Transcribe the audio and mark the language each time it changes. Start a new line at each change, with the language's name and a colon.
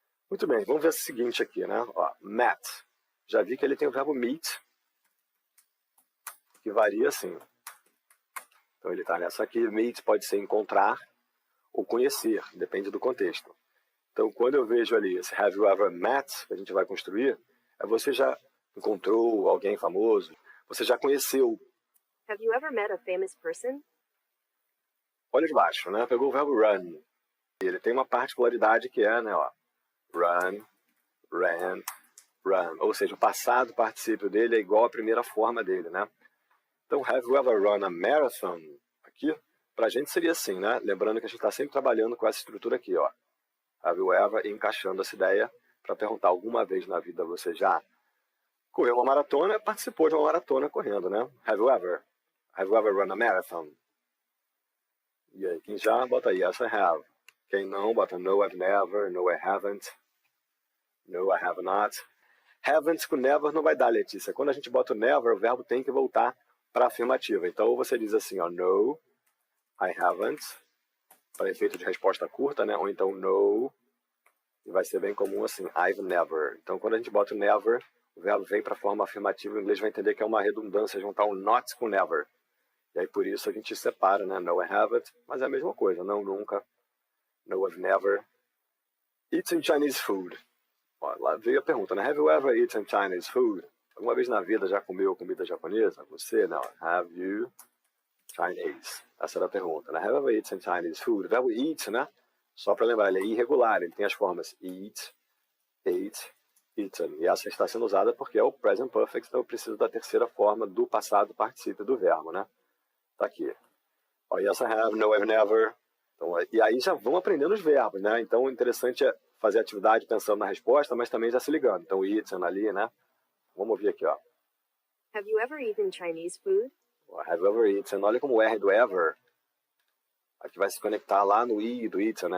Portuguese: Muito bem, vamos ver o seguinte aqui, né? Ó, met. Já vi que ele tem o verbo meet, que varia assim. Então ele está nessa aqui. Meet pode ser encontrar ou conhecer, depende do contexto. Então quando eu vejo ali esse
English: have you ever met,
Portuguese: que a gente vai construir, é você já encontrou alguém famoso, você já conheceu.
English: Have you ever met a famous person?
Portuguese: Olha de baixo, né? Pegou o verbo run. Ele tem uma particularidade que é, né, ó, run, ran, run. Ou seja, o passado particípio dele é igual à primeira forma dele, né?
English: Então, have you ever run a marathon?
Portuguese: Aqui, pra gente seria assim, né? Lembrando que a gente está sempre trabalhando com essa estrutura aqui, ó.
English: Have you ever,
Portuguese: encaixando essa ideia para perguntar alguma vez na vida você já correu uma maratona, participou de uma maratona correndo, né?
English: Have you ever? Have you ever run a marathon?
Portuguese: E aí, quem já, bota aí,
English: yes I have.
Portuguese: Quem não, bota
English: no, I've never, no, I haven't, no, I have not.
Portuguese: Haven't com never não vai dar, Letícia. Quando a gente bota o never, o verbo tem que voltar para a afirmativa. Então, você diz assim, ó,
English: no, I haven't,
Portuguese: para efeito de resposta curta, né? Ou então, no, e vai ser bem comum assim, I've never. Então, quando a gente bota o never, o verbo vem para a forma afirmativa, o inglês vai entender que é uma redundância juntar o not com never. E aí, por isso, a gente separa, né?
English: No, I haven't,
Portuguese: mas é a mesma coisa, não, nunca.
English: No, I've never. Eaten Chinese food.
Portuguese: Ó, lá veio a pergunta, né?
English: Have you ever eaten Chinese food?
Portuguese: Alguma vez na vida já comeu comida japonesa? Você, não.
English: Have you Chinese?
Portuguese: Essa era a pergunta, né?
English: Have you ever eaten Chinese food?
Portuguese: O verbo eat, né? Só para lembrar, ele é irregular, ele tem as formas eat, ate, eaten. E essa está sendo usada porque é o present perfect, então eu preciso da terceira forma do passado particípio do verbo, né? Tá aqui. Ó,
English: yes I have, no I've never.
Portuguese: Então, e aí já vão aprendendo os verbos, né? Então o interessante é fazer atividade pensando na resposta, mas também já se ligando. Então, eaten ali, né? Vamos ouvir aqui, ó.
English: Have you ever eaten Chinese food? Have you ever eaten?
Portuguese: Olha como o R do ever aqui vai se conectar lá no I do eaten, né?